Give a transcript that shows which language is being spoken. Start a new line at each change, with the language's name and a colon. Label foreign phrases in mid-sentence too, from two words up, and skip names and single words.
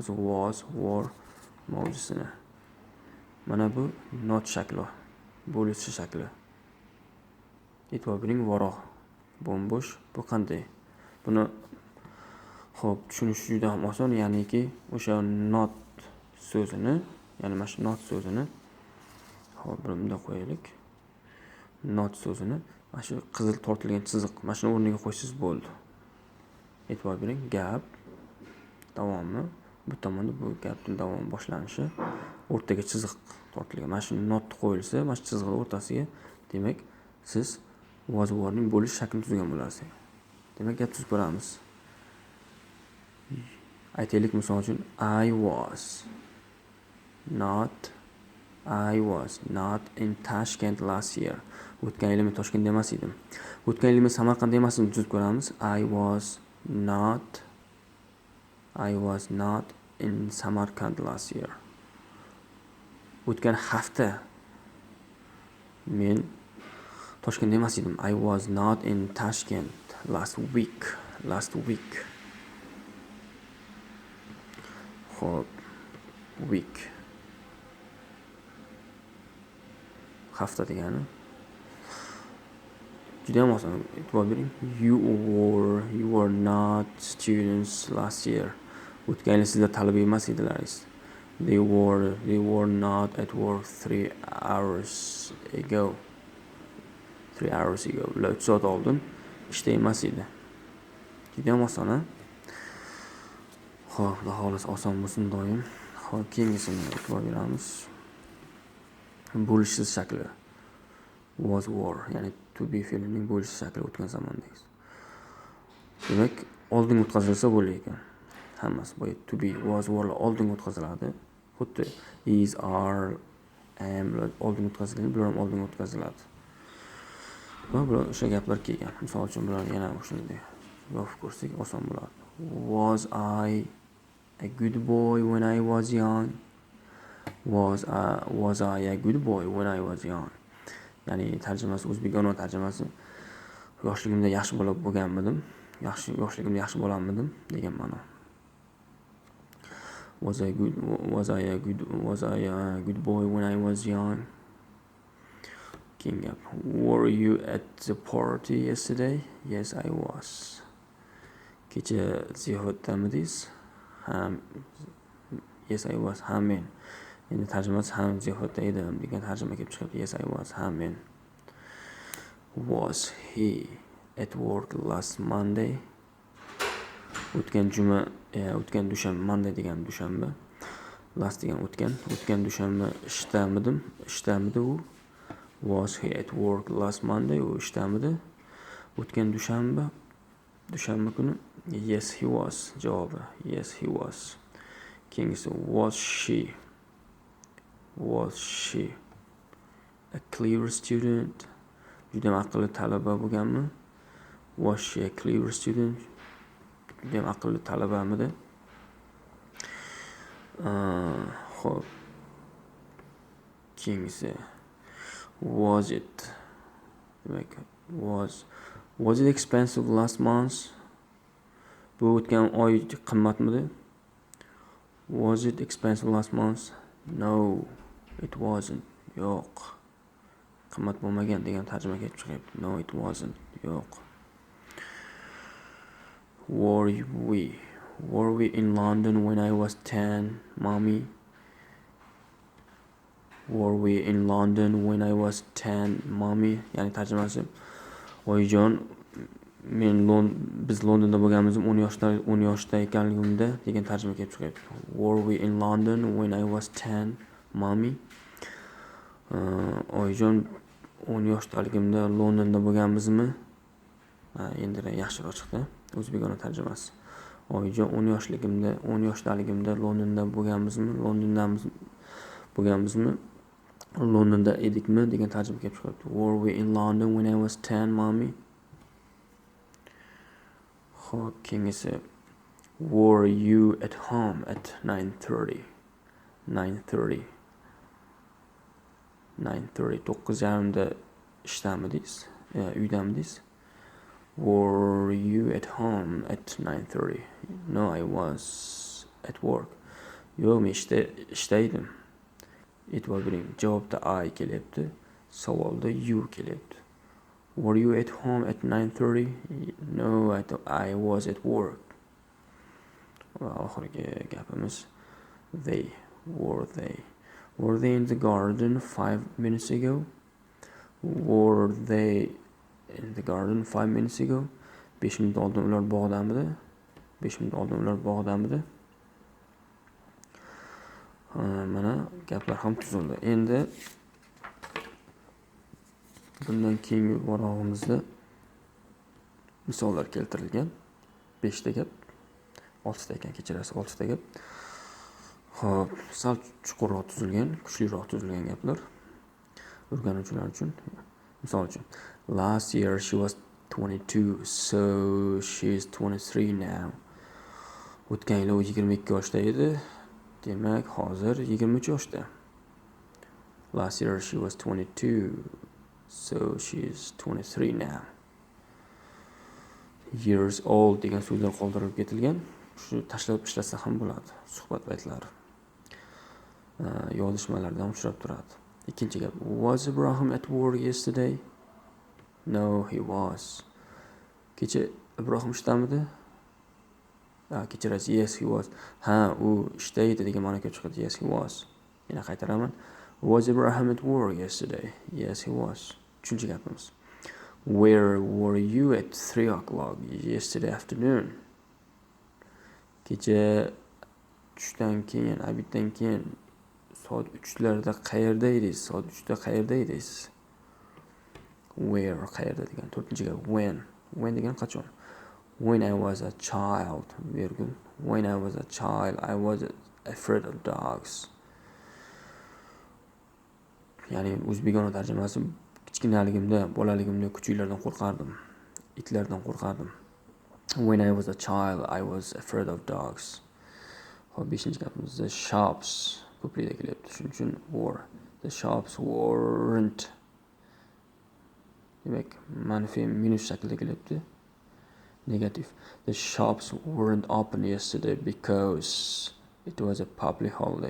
English: Was, were
Uzbek: mavjusini. Mana bu not shakli, bo'lishi shakli. E'tibor bering, voroq, bo'mbo'sh. Bu qanday? Buni xo'p, tushunish juda ham oson, ya'niki o'sha not so'zini, ya'ni mana shu not so'zini hop bunda qo'yaylik. Not so'zini mana shu qizil tortilgan chiziq mana shu o'rniga qo'ysangiz bo'ldi. E'tibor bering, gap davomi bu tomonda bu gapning davomi boshlanishi, o'rtaga chiziq tortilgan. Mana shu not qo'yilsa, mana shu chiziqning o'rtasiga, demak, siz
English: was warning
Uzbek: bo'lish shaklini tuzgan bo'lasiz. Demak, gap tuzib ko'ramiz. Aytaylik, misol uchun,
English: I was not in Tashkent last year.
Uzbek: O'tgan yili men Toshkentda emas edim. O'tgan yili men Samarqandda emas edim, tuzib ko'ramiz.
English: I was not in Samarkand last year.
Uzbek: O'tgan hafta men Toshkentda emas edim.
English: I was not in Tashkent last week.
Uzbek: Xo'p, week. Hafta degani. Juda ham oson, e'tibor bering.
English: You were not students last year.
Uzbek: O'tgan yil sizlar talaba emas edilaringiz.
English: They were not at work 3 hours ago.
Uzbek: Ular 3 soat oldin ishda emas edi. Juda ham oson, ha? Xo'p, Xudo xohlasa oson bo'lsin doim. Xo'p, keyingisini e'tibor beramiz. Bo'lishsiz shakli.
English: Was were,
Uzbek: ya'ni
English: to be
Uzbek: fe'lining bo'lishsiz shakli o'tgan zamondagi. Demak, oldinga o'tkazilsa bo'lar ekan. Hammasi bu
English: to be, was were
Uzbek: oldinga o'tkaziladi. Xuddi
English: is, are, am
Uzbek: oldinga o'tkaziladi, bular ham oldinga o'tkaziladi. Va bular o'sha gaplar kelgan. Misol uchun bular yana shunday yopib ko'rsak oson bo'ladi.
English: Was I a good boy when I was young? Was I a good boy when I was young?
Uzbek: Ya'ni tarjimasi o'zbekona tarjimasi yoshligimda yaxshi bola bo'lganmidim, yoshligimda yaxshi bo'lanmidim degan ma'no.
English: Was I a good boy when I was young? King up. Were you at the party yesterday? Yes, I was.
Uzbek: Kecha ziyofatdamidingiz?
English: Yes, I was.
Uzbek: Ha, men. Endi tarjimasi ham ziyofatda edim degan tarjima kelib chiqyapti.
English: Yes, I was.
Uzbek: Ha, men.
English: Was he at work last Monday?
Uzbek: O'tgan dushanba, Monday degan dushanba. Last degan o'tgan dushanba ishtamidi u?
English: Was he at work last Monday?
Uzbek: U ishtamidi? O'tgan dushanba kuni?
English: Yes, he was. Javobi. Yes, he was. Keyingisi, was she a clever student?
Uzbek: Juda aqlli talaba bo'lganmi?
English: Was she a clever student?
Uzbek: Juda aqlli talabamidi? Xo'p. Keyingisi,
English: was it? Demak, was it expensive last month?
Uzbek: Bu o'tgan oy qimmatmidi?
English: Was it expensive last month? No, it wasn't.
Uzbek: Yo'q. Qimmat bo'lmagan degan tarjima kelib chiqyapti.
English: No, it wasn't. Yo'q. Were we in London when I was 10, mommy? Were we in London when I was 10, mommy?
Uzbek: Ya'ni tarjimasi, oyijon, biz Londonda bo'lganimizda 10 yoshda ekanligimda degan tarjima kelib chiqyapti. Were we in London when I was 10, mommy? Oyijon, 10 yoshdaligimda Londonda bo'lganmizmi? Endi yaxshiroq chiqdi. O'zbekona tarjimasi. Oyijon, 10 yoshdaligimda Londonda bo'lganmizmi? Londonda edikmi degan tarjima kelib chiqyapti.
English: Were we in London when I was 10, mommy?
Uzbek: Xo'p, keyingisi,
English: were you at home at 9:30?
Uzbek: 9:30. 9:30 ishdamidingiz?
English: Uydamidingiz? Were you at home at 9:30? No, I was at work.
Uzbek: Yo'q, men ishda edim. E'tibor bering, javobda I kelyapti, savolda you kelyapti.
English: Were you at home at 9:30? No, I was at work.
Uzbek: Va oxirgi gapimiz,
English: were they in the garden 5 minutes ago? Were they in the garden 5 minutes ago?
Uzbek: 5 minut oldin ular bog'damidi? Mana gaplar ham tuzildi. Endi bundan keyingi varog'imizda misollar keltirilgan. 5 ta gap, 6 ta ekan, kechirasiz, 6 ta gap. Xo'p, sal chuqurroq tuzilgan, kuchliroq tuzilgan gaplar o'rganuvchilar uchun. Misol uchun,
English: last year she was 22, so she's 23 now.
Uzbek: O'tgan yil u 22 yoshda edi, demak hozir 23 yoshda.
English: Last year she was 22, so she's 23 now. Years old
Uzbek: degan so'zlar qoldirib ketilgan. Shu tashlab ishlasa ham bo'ladi. Suhbat paytlari. Yozishmalardan uchrab turadi. Ikkinchi gap.
English: Was Ibrahim at work yesterday? No, he was.
Uzbek: Kecha Ibrohim ishlamidi? Kechirasiz.
English: Yes, he was.
Uzbek: U ishda edi degan ma'no kelib chiqadi.
English: Yes, he was.
Uzbek: Yana qaytaraman.
English: Was Ibrahim at work yesterday? Yes, he was.
Uzbek: Uchinchi gapimiz.
English: Where were you at 3 o'clock yesterday afternoon?
Uzbek: Kecha tushdan keyin, abiddan keyin soat 3larda qayerda edingiz? Soat 3da qayerda edingiz? Where, qayerda degan. To'rtinchi gap.
English: When.
Uzbek: When degan qachon?
English: When I was a child, virgul. When I was a child, I was afraid of dogs.
Uzbek: Ya'ni o'zbekona tarjimasi, kichkinaligimda, bolaligimda kuchuklardan qo'rqardim, itlardan qo'rqardim.
English: When I was a child, I was afraid of dogs.
Uzbek: Xo'p, 5-gapimiz,
English: the shops
Uzbek: ko'plikda kelyapti, shuning uchun were.
English: The shops weren't.
Uzbek: Demak, manfiy minus shaklida kelyapti.
English: Negative. The shops weren't open yesterday because it was a public holiday.